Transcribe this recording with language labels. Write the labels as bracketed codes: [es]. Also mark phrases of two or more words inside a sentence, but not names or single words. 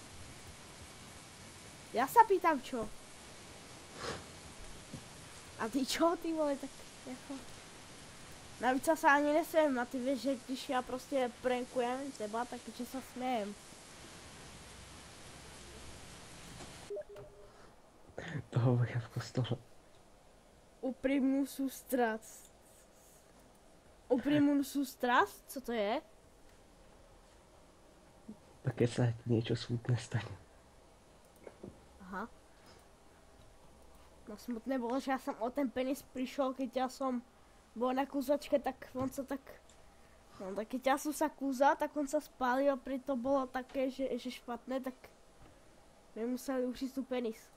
[cs] Já se [sk] pýtám čo. [cs] A ty čo, ty vole, tak jako... Navíc já se ani nesmím a ty víš, že když já prostě [sk] prankujem teba, [cs] tak že se smějem. [sk] To hovoria v kostole. [cs] Upřímnou sústrast. Upřímnou sústrast? Co to je? [sk] Tak keď sa ti niečo smutné stane. Aha. [cs] No smutné bylo, že já jsem o ten penis přišel, keď já jsem byl na kúzačke, tak on se tak... No tak keď já jsem se kúzal, tak on se spálil a prý to bylo také, že špatné, tak my museli uříct tu penis.